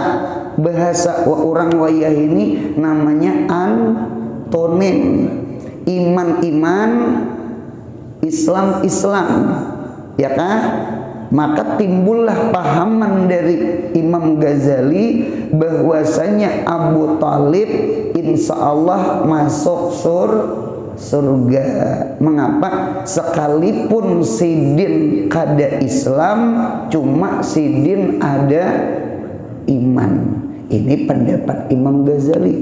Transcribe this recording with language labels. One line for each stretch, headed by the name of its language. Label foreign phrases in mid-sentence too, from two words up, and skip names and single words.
Banjar: Bahasa orang wayah ini namanya antonim. Iman-iman, Islam-Islam, ya kan? Maka timbullah pahaman dari Imam Ghazali bahwasanya Abu Talib
Arabic: إن شاء الله
Banjar: masuk surga. Mengapa? Sekalipun Sidin kada Islam, cuma Sidin ada iman. Ini pendapat Imam Ghazali.